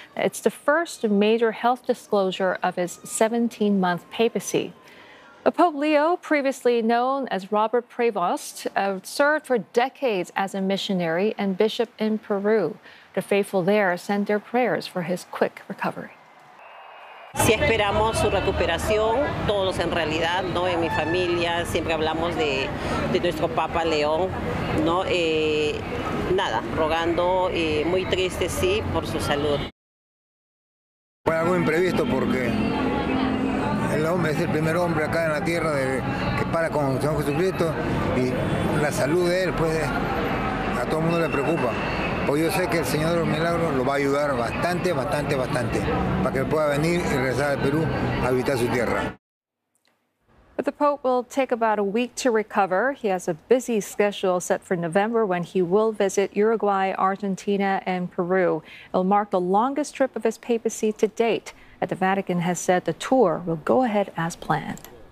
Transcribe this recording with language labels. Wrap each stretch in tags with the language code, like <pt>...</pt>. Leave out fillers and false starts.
<en>It's the first major health disclosure of his 17-month papacy. Pope Leo, previously known as Robert Prevost, served for decades as a missionary and bishop in Peru. The faithful there sent their prayers for his quick recovery.</en> <es>Si esperamos su recuperación, todos en realidad, ¿no? En mi familia siempre hablamos de nuestro Papa León, ¿no? Nada, rogando, muy triste, sí, por su salud. Fue algo imprevisto porque el hombre es el primer hombre acá en la tierra que para con el Señor Jesucristo y la salud de él, pues, a todo el mundo le preocupa. Pues yo sé que el Señor de los Milagros lo va a ayudar bastante, bastante, bastante, para que pueda venir y regresar al Perú a visitar su tierra.</es> <en>But the Pope will take about a week to recover. He has a busy schedule set for November when he will visit Uruguay, Argentina, and Peru. It'll mark the longest trip of his papacy to date. The Vatican has said the tour will go ahead as planned.</en>